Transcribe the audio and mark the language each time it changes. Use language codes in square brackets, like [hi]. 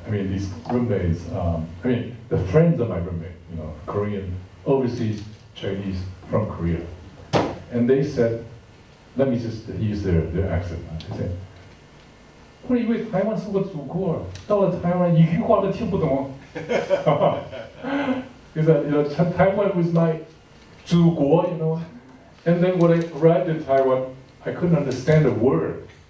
[en] These roommates. The friends of my roommate. Korean, overseas Chinese from Korea, and they said, let me just use their accent. They said, [zh] 我以为台湾是我祖国，到了台湾一句话都听不懂。 [en] Because Taiwan was my 祖国, and then when I arrived in Taiwan, I couldn't understand a word.